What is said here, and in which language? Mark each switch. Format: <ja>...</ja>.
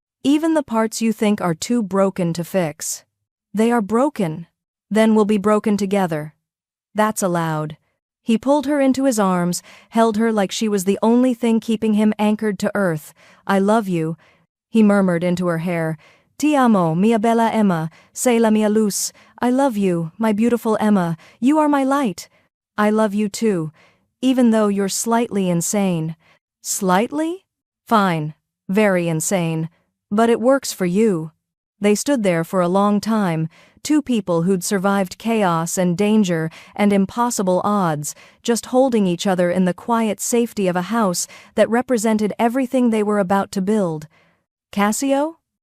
<en>Even the parts you think are too broken to fix. They are broken. Then we'll be broken together. That's allowed." He pulled her into his arms, held her like she was the only thing keeping him anchored to earth. "I love you," he murmured into her hair.</en> <it>"Ti amo, mia bella Emma, sei la mia luz.</it> <en>I love you, my beautiful Emma. You are my light. I love you too, even though you're slightly insane." "Slightly? Fine. Very insane. But it works for you." They stood there for a long time, two people who'd survived chaos and danger and impossible odds, just holding each other in the quiet safety of a house that represented everything they were about to build. "Cassio?</en>